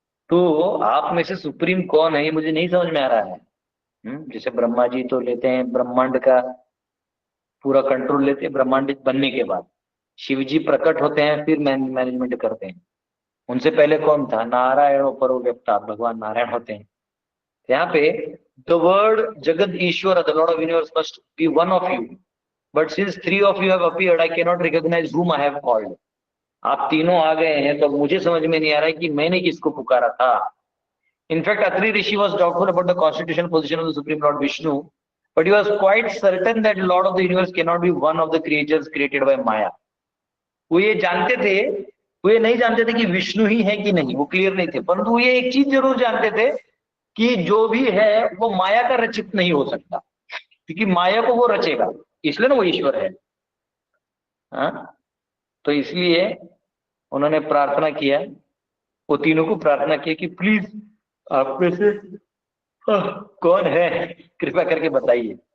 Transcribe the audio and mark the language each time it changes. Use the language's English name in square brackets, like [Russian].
[Hindi] तो आप में से सुप्रीम कौन है ये मुझे नहीं समझ में आ रहा है। जैसे ब्रह्मा जी तो लेते हैं ब्रह्मांड का पूरा कंट्रोल लेते हैं ब्रह्मांड बनने के बाद, शिव जी प्रकट होते हैं फिर मैनेजमेंट करते हैं। उनसे पहले कौन था? [Sanskrit] नारायण परो व्यक्ता, [Hindi] भगवान नारायण होते हैं। यहाँ पे [English] the word Jagat Ishwara, the Lord of Universe must be one of you, but since three of you have appeared, I cannot recognize whom I have called। [Hindi] आप तीनों आ गए हैं तो मुझे समझ में नहीं आ रहा है कि मैंने किसको पुकारा था। [English] In fact Atri Rishi was doubtful about the constitutional position of the Supreme Lord Vishnu, but he was quite certain that Lord of the Universe cannot be one of the creatures created by Maya। [Hindi] वो ये जानते थे, वो ये नहीं जानते थे कि विष्णु ही है कि नहीं, वो क्लियर नहीं थे, परंतु ये एक चीज जरूर जानते थे कि जो भी है वो माया का रचित नहीं हो सकता, क्योंकि माया को वो रचेगा, इसलिए ना वो ईश्वर है। हाँ, तो इसलिए उन्होंने प्रार्थना किया, वो तीनों को प्रार्थना किया कि प्लीज आप में से कौन है कृपया करके बताइए।